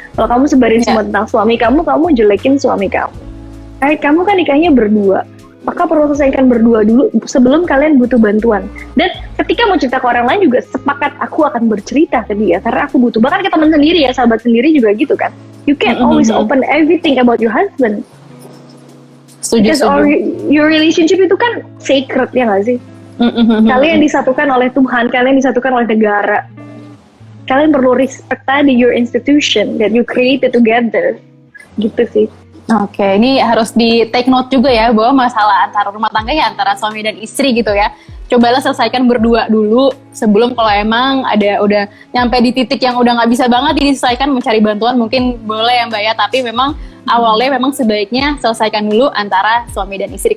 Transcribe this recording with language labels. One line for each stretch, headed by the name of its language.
Indonesian: Kalau kamu sebarin semua tentang suami kamu jelekin suami kamu. Right? Kamu kan nikahnya berdua, maka perlu selesaikan berdua dulu sebelum kalian butuh bantuan. Dan ketika mau cerita ke orang lain juga sepakat aku akan bercerita ke dia karena aku butuh. Bahkan ke teman sendiri ya, sahabat sendiri juga gitu kan.
English: You can't always open everything about your husband. Because your relationship
Indonesian: itu kan
English: sacred, ya nggak sih?
Indonesian: Kalian disatukan oleh Tuhan, kalian disatukan oleh negara. Kalian perlu respect tadi
English: your institution that you created together.
Indonesian: Gitu sih. Oke, ini harus di take note juga ya, bahwa masalah antara rumah tangga ya antara suami dan istri gitu ya. Cobalah selesaikan berdua dulu sebelum kalau emang udah nyampe di titik yang udah nggak bisa banget diselesaikan, mencari bantuan mungkin boleh ya Mbak ya. Tapi memang awalnya memang sebaiknya selesaikan dulu antara suami dan istri.